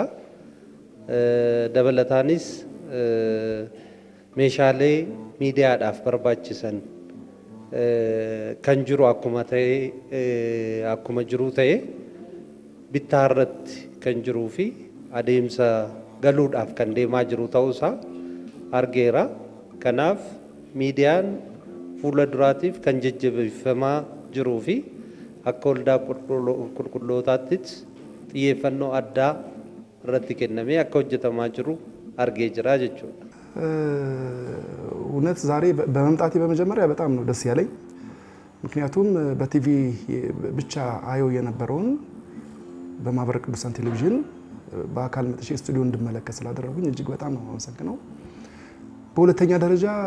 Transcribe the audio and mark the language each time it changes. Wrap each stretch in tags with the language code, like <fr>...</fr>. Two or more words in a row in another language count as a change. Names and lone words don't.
<om>Dabalataanis meeshaalee miidiyaadhaaf barbaachisan kan jiru akkuma jiru ta'e bittaa irratti kan jiruu fi adeemsa galuudhaaf kan deemaa jiru ta'uusaa argeera. Kanaaf miidiyaan fuula duraatiif kan jajjabeeffamaa jiruu fi akka waldaa qulqullootaattis xiyyeeffannoo addaa irratti kennamee akka hojjetamaa jiru argee jira jechuudha.</om> <am>እውነት ዛሬ በመምጣቴ በመጀመሪያ በጣም ነው ደስ ያለኝ። ምክንያቱም በቲቪ ብቻ አየው የነበረውን በማህበረ ቅዱሳን ቴሌቪዥን በአካል መጥቼ ስቱዲዮ እንድመለከት ስላደረጉኝ እጅግ በጣም ነው አመሰግነው። በሁለተኛ ደረጃ</am>